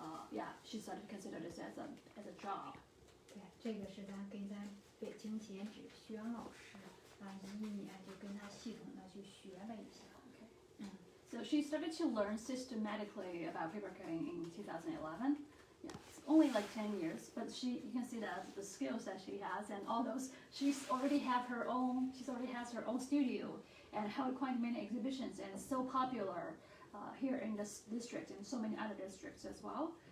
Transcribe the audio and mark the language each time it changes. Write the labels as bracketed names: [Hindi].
[English] Yeah, she started to consider this as a job. [Chinese] 对，这个是咱跟咱北京剪纸学员老师，11年就跟他系统的去学了一下。 [English] Okay. So she started to learn systematically about paper cutting in 2011. Yeah, it's only like 10 years, but you can see that the skills that she has and all those. She already has her own studio and held quite many exhibitions, and is so popular here in this district and so many other districts as well.